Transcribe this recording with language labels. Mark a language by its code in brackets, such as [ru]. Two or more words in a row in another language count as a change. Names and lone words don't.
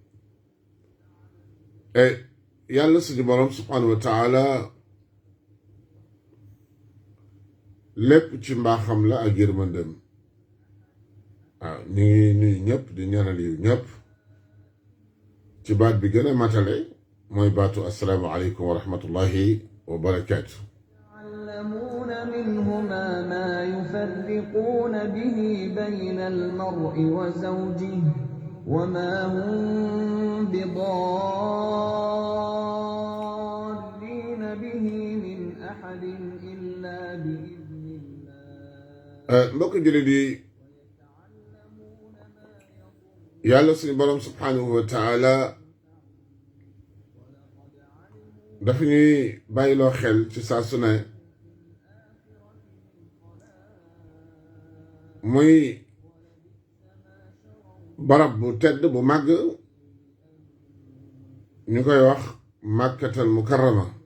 [wo] yàlla suñu borom [ar] سبحانه وتعالى [wo] lépp ci mbaaxam la ak yërmandem. waaw ñu ngi nuyu ñëpp di ñaanal yu ñëpp ci baat bi gën a matale mooy baatu [ar] السلام عليكم ورحمة الله وبركاته. يعلمون منهما ما يفرقون به بين المرء وزوجه وما هم بضارين به من أحد إلا بإذن الله. [wo] mbokk jullit yi, yàlla suñu borom [ar] سبحانه وتعالى [wo] dafa ñuy bàyyiloo xel ci saa su ne muy barab bu tedd bu màgg ñu koy wax [ar] مكة المكرمة.